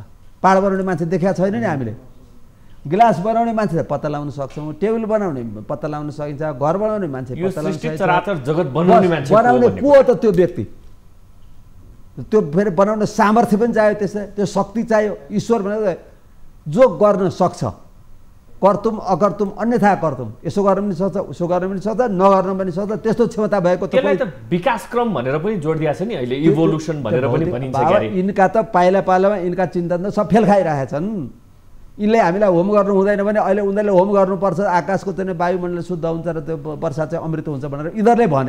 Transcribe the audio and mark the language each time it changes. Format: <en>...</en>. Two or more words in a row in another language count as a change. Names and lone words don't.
<ne>पहाड बनाउने मान्छे देखेका छैन नि हामीले। गिलास बनाउने मान्छे पत्ता लगाउन सक्छौँ, टेबल बनाउने पत्ता लगाउन सकिन्छ, घर बनाउने मान्छे पत्ता लगाउन सकिन्छ, जगत बनाउने मान्छे बनाउने को हो त? त्यो व्यक्ति, त्यो फेरि बनाउन सामर्थ्य पनि चाहियो, त्यसै त्यो शक्ति चाहियो। ईश्वर भनेको जो गर्न सक्छ,</ne> <sa>कर्तुम अकर्तुम अन्यथा कर्तुम,</sa> <ne>यसो गर्न पनि सक्छ, उसो गर्न पनि सक्छ, नगर्न पनि सक्छ, त्यस्तो क्षमता भएको त विकासक्रम भनेर पनि जोड दिएको छ नि अहिले, इभोल्युसन भनेर पनि भनिन्छ। यिनका त पाइला पाइलामा यिनका चिन्तन त सब फेल खाइरहेछन्। यिनले हामीलाई होम गर्नु हुँदैन भने अहिले उनीहरूले होम गर्नुपर्छ, आकाशको चाहिँ वायुमण्डल शुद्ध हुन्छ र त्यो वर्षा चाहिँ अमृत हुन्छ भनेर यिनीहरूले भने।</ne>